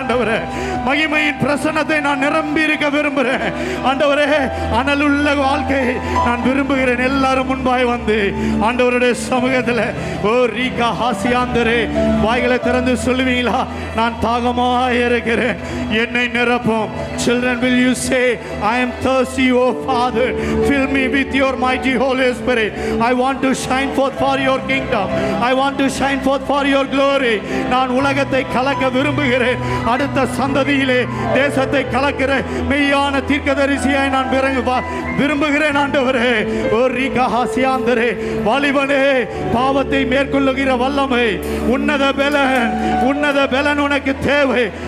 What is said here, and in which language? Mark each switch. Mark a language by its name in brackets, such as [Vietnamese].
[Tamil] ஆண்டவரே, மகிமையின் பிரசன்னத்தை நான் நிரம்பி இருக்க விரும்புகிறேன். ஆண்டவரே, அனலுள்ள வாழ்க்கையை நான் விரும்புகிறேன். எல்லாரும் முன்பாய் வந்து ஆண்டவருடைய சமூகத்தில் ஓ ரீகா ஹாசியாந்தரே வாய்களை திறந்து சொல்லுவீங்களா? நான் தாகமாக இருக்கிறேன், என்னை நிரப்பும். [English] Children, will you say, I am thirsty, O Father, fill me with your mighty Holy Spirit. I want to shine forth for your kingdom. I want to shine forth for your glory. [Tamil] நான் உலகத்தை கலக்க விரும்புகிறேன். அடுத்த சந்ததியிலே தேசத்தை கலக்கிற மெய்யான தீர்க்கதரிசியாய் நான் விரும்புகிறேன் ஆண்டவரே. ஓ ரிகஹாசியாந்தரே, வாலிபனே, பாவத்தை மேற்கொள்ளுகிற வல்லமை, உன்னத பலன் உனக்கு தேவை.